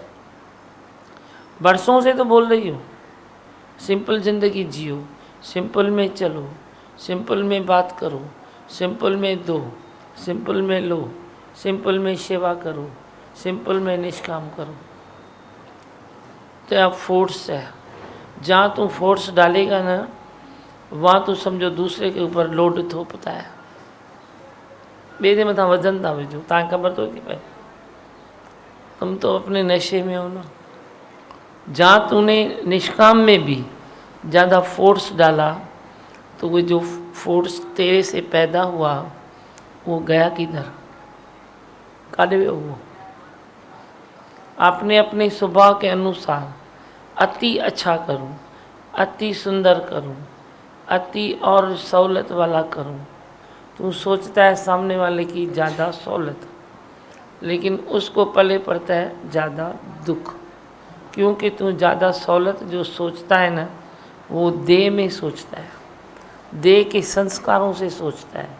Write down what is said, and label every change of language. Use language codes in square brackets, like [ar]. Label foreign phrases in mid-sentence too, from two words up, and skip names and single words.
[hi] बरसों से तो बोल रही हूँ सिंपल ज़िंदगी जियो, सिंपल में चलो, सिंपल में बात करो, सिंपल में दो, सिंपल में लो, सिंपल में सेवा करो, सिंपल में निष्काम करो। तो अब फोर्स है, जहाँ तू फोर्स डालेगा ना वहाँ तो समझो दूसरे के ऊपर लोड थोपता है। [sd] बेदे मथा वजन था वेझो, तव्हांखे ख़बर तो थी पए, [hi] तुम तो अपने नशे में हो ना। जहाँ तूने निष्काम में भी ज़्यादा फोर्स डाला तो वो जो फोर्स तेरे से पैदा हुआ वो गया किधर, [sd] काॾे वियो वो? [hi] आपने अपने स्वभाव के अनुसार अति अच्छा करूं, अति सुंदर करूं, अति और सहूलत वाला करूं। तू सोचता है सामने वाले की ज़्यादा सहूलत, लेकिन उसको पले पड़ता है ज़्यादा दुख, क्योंकि तू ज़्यादा सहूलत जो सोचता है ना वो देह में सोचता है, देह के संस्कारों से सोचता है।